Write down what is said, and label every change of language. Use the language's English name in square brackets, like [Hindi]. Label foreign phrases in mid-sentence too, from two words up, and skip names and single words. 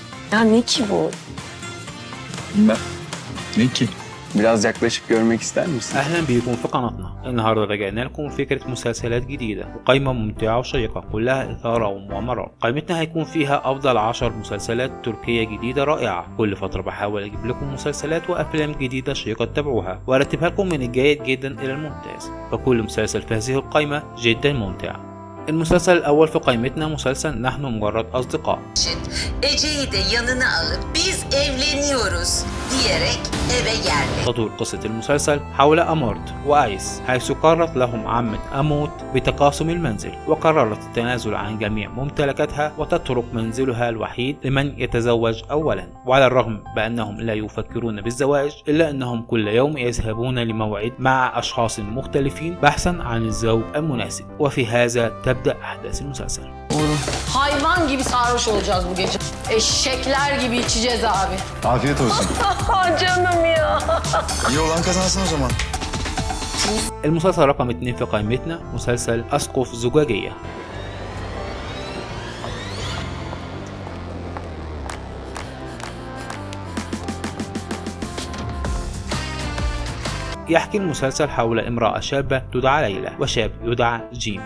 [Turkish] Ya ne ki bu? bilmem. Ne ki? Biraz yaklaşıp görmek ister misin? [Arabic] أهلا بكم في قناتنا. النهاردة رجعنا لكم فكرة مسلسلات جديدة وقائمة ممتعة وشيقة كلها إثارة ومغامرات. قائمتنا هيكون فيها أفضل 10 مسلسلات تركية جديدة رائعة. كل فترة بحاول أجيب لكم مسلسلات وأفلام جديدة شيقة تتابعوها وأرتبها لكم من الجيد جدا إلى الممتاز، فكل مسلسل في هذه القائمة جدا ممتع. المسلسل الأول في قائمتنا مسلسل نحن مجرد أصدقاء. [Turkish] Ece'yi de yanına alıp biz evleniyoruz diyerek eve geldi. [Arabic] تدور قصة المسلسل حول أمورت وآيس، حيث قررت لهم عمة أموت بتقاسم المنزل، وقررت التنازل عن جميع ممتلكاتها وتترك منزلها الوحيد لمن يتزوج أولا. وعلى الرغم بأنهم لا يفكرون بالزواج إلا أنهم كل يوم يذهبون لموعد مع أشخاص مختلفين بحثا عن الزوج المناسب. وفي هذا تبدأ أحداث المسلسل. [Turkish] Hayvan gibi sarhoş olacağız bu gece. Eşekler gibi içeceğiz abi. Afiyet olsun. Canım ya. İyi olan kazansın o zaman. [Arabic] المسلسل رقم 2 في قائمتنا مسلسل أسقف زجاجية. يحكي المسلسل حول امرأة شابة تدعى ليلى وشاب يدعى جيم.